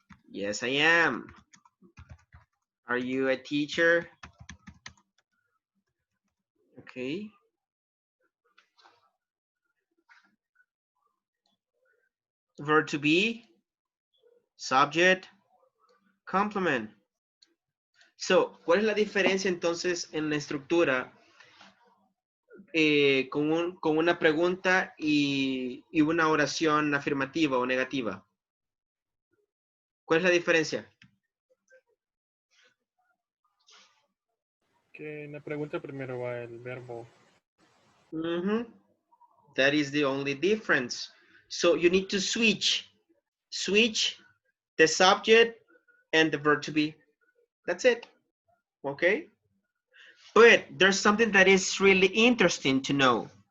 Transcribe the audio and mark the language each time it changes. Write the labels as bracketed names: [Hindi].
[English] Yes, I am. Are you a teacher? Okay. Verb to be, subject, complement. [Spanish] So, ¿cuál es la diferencia entonces en la estructura con una pregunta y una oración afirmativa o negativa? ¿Cuál es la diferencia? Que en la pregunta primero va el verbo. [English] That is the only difference. So you need to switch the subject and the verb to be. That's it. Okay? But there's something that is really interesting to know.